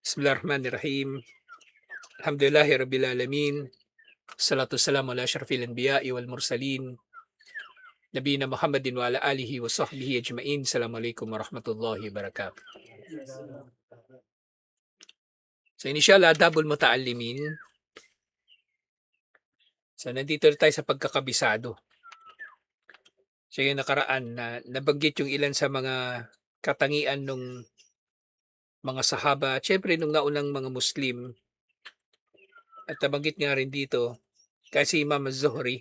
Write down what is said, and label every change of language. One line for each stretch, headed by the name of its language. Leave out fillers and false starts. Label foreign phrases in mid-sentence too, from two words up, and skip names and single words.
Arabic: بسم الله الرحمن الرحيم الحمد لله رب العالمين. الصلاة والسلام على أشرف الأنبياء والمرسلين. نبينا محمد وعلى آله وصحبه أجمعين. السلام عليكم ورحمة الله وبركاته.
Filipino: So inisyal,
Arabic: أدب المتعلمين.
Filipino: So nandito na tayo sa pagkakabisado. So yung nakaraan na nabanggit yung ilan sa mga katangian ng mga sahaba. At syempre nung naunang mga Muslim. At nabanggit nga rin dito kasi Imam Az-Zuhri.